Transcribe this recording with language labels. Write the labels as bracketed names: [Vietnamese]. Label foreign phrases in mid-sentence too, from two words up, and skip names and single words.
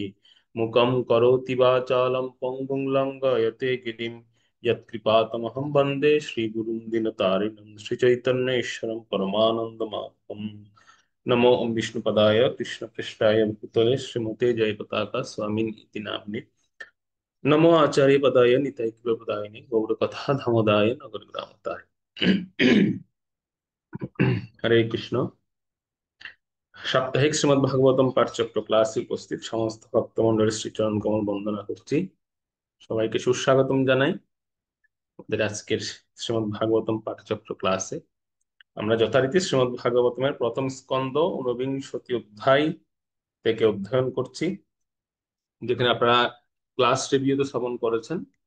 [Sanskrit] मुखं करोति वाचालं पङ्गुं लङ्घयते गिरिं यत्कृपातमहं वन्दे श्रीगुरुं दीनतारिणं श्रीचैतन्येश्वरं परमानन्दमाधवम्। नमो विष्णुपदाय कृष्णपृष्ठाय भूतले श्रीमते जयपताका स्वामिनीति नाम्ने नमो आचार्यपदाय निताय गौरकथा धामोदाय नगरग्रामताय। हरे कृष्ण। [Bangla] সাপ্তাহিক শ্রীমদ্ ভাগবতম পাঠচক্র ক্লাসে উপস্থিত সমস্ত ভক্তমণ্ডলীর শ্রীচরণ কমল বন্দনা করছি। সবাইকে সুস্বাগতম জানাই আমাদের আজকের শ্রীমদ্ ভাগবতম পাঠচক্র ক্লাসে। আমরা যথারীতি শ্রীমদ্ ভাগবতমের প্রথম স্কন্দ ঊনবিংশতি অধ্যায় থেকে অধ্যয়ন করছি, যেখানে আপনারা ক্লাস রিভিউতে শ্রবণ করেছেন